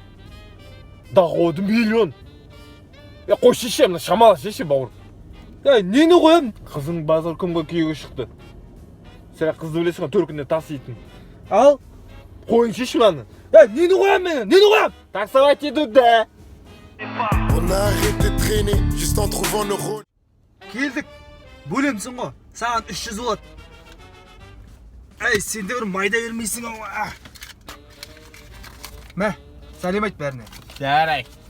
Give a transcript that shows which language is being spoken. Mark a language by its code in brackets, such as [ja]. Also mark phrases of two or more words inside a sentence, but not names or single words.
[ru] Доходы миллион. [kk] Қойшы ше мұнан, шамалы ше бауыр. Нені қоямын? Қызың базар күнге күйеуге шықты. Сәлі қызды білесің ғой, төркінде таситын. Ал? Қойыншы шыманы. Нені қоямын мен? Нені қоямын? Таксовать етуді. [fr] On a arrêté de traîner juste en trouvant nos rôles. [kk] Келдік. Бөлемсің ғой. Саған 300 болады. Сен де бір майда бермейсің ғой. Мә, сәлем айт бәріне. Жарай.